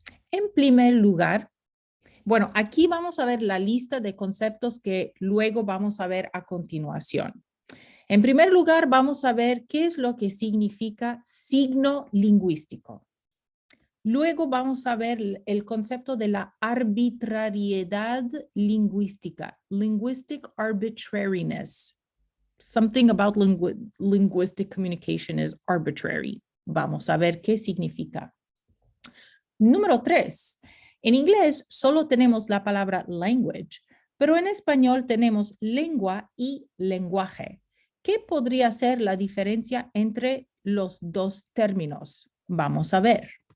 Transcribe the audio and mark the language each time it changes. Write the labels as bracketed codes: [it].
[es] En primer lugar, bueno, aquí vamos a ver la lista de conceptos que luego vamos a ver a continuación. En primer lugar, vamos a ver qué es lo que significa signo lingüístico. Luego vamos a ver el concepto de la arbitrariedad lingüística, [en] linguistic arbitrariness. Something about linguistic communication is arbitrary. [es] Vamos a ver qué significa. Número 3. En inglés solo tenemos la palabra language, pero en español tenemos lengua y lenguaje. ¿Qué podría ser la diferencia entre los dos términos? Vamos a ver.